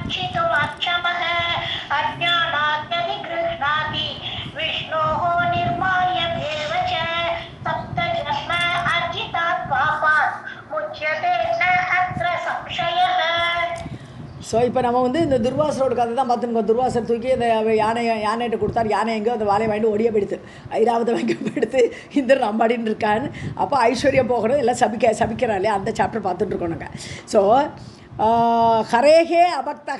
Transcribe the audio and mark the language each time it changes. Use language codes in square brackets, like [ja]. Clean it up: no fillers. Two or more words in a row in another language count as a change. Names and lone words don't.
[sa] अर्चितुमक्षमः अज्ञानाद्यधिगृह्णाति विष्णोः निर्माल्यमेव च सप्तजन्म अर्जितात् पापात् मुच्यते न अत्र संशयः. [ta] ஸோ இப்போ நம்ம வந்து இந்த துர்வாசரோட கதை தான் பார்த்துருக்கோம். துர்வாசர் தூக்கி இந்த யானைகிட்ட கொடுத்தார். யானை எங்கேயோ அந்த வாழையை வாங்கிட்டு ஒடிய போயிடுத்து. ஐராவதை வாங்கி போயிடுத்து இந்திரன் அம்பாடின்னு இருக்கான்னு. அப்போ ஐஸ்வர்யம் போகணும் எல்லாம் சபிக்கிறா இல்லையா, அந்த சாப்டர் பார்த்துட்ருக்கோம் நாங்கள். ஸோ ஹரேஹே அபக்தக.